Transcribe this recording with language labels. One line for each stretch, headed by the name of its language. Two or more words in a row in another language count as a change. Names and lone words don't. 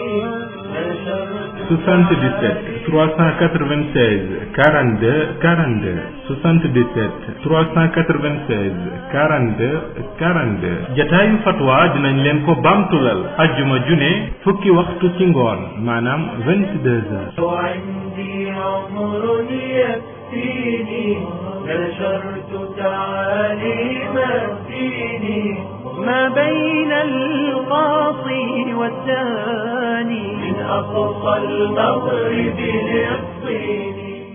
Wolof: 77 396 42 42 77 396 42 42 jataayu fatwa dinañ leen ko baamtulal ajjuma june fukki waxtu ci ngoon maanaam 22h.
Arabic: نشرت تعاليم الدين ما بين القاصي والداني من أقصى المغرب للصين.